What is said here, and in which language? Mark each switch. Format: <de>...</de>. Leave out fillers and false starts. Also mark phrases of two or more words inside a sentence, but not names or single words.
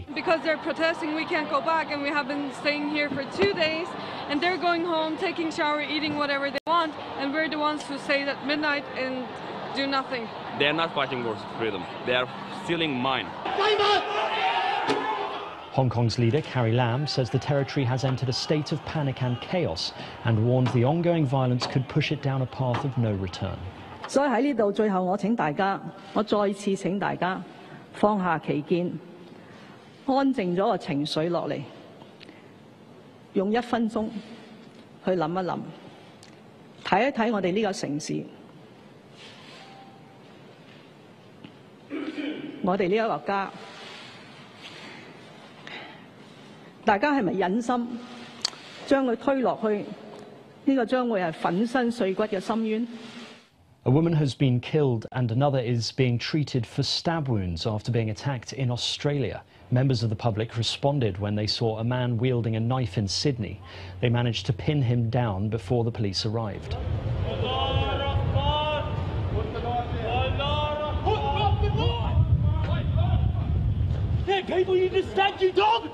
<en>Because they're protesting, we can't go back, and we have been staying here for 2 days, and they're going home, taking shower, eating whatever they want, and we're the ones who stay at midnight and do nothing. They're not fighting for freedom. They are stealing mine. Hong Kong's leader, Carrie Lam, says the territory has entered a state of panic and chaos and warned the ongoing violence could push it down a path of no return.</en> <yue>所以喺呢度，最後我再次請大家放下歧見，安靜咗個情緒落嚟，用1分鐘去諗一諗，睇一睇我哋呢個城市，我哋呢一個家。大家係咪忍心將佢推落去？呢個將會係粉身碎骨嘅深淵。</yue> <en>A woman has been killed and another is being treated for stab wounds after being attacked in Australia. Members of the public responded when they saw a man wielding a knife in Sydney. They managed to pin him down before the police arrived. Hey, people, you just stand, you dog!</en>